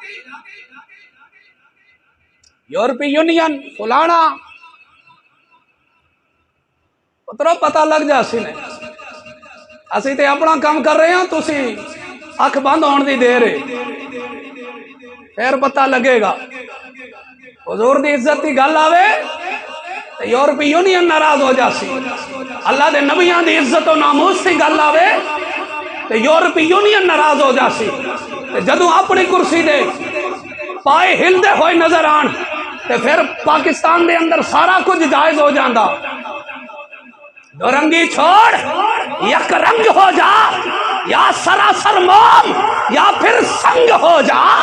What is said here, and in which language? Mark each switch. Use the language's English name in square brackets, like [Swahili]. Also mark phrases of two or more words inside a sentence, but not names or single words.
[Punjabi] یورپی یونین فلانا پترو پتہ لگ جا سی نے اسی تے اپنا کام کر رہے ہیں تسی اکھ بند ہون دی دیر ہے پھر پتہ لگے گا حضور دی عزت دی گل آوے تے یورپی یونین ناراض ہو جاسی اللہ دے نبیان دی عزت و ناموس دی گل آوے تے یورپی یونین ناراض ہو جاسی تے جدوں اپنی کرسی دے پائے ہل دے ہوئے نظر آن تے پھر پاکستان دے اندر سارا کچھ جائز ہو جاندہ [Urdu] دو رنگی چھوڑ یک رنگ ہو جا یا سراسر موم یا پھر سنگ ہو جا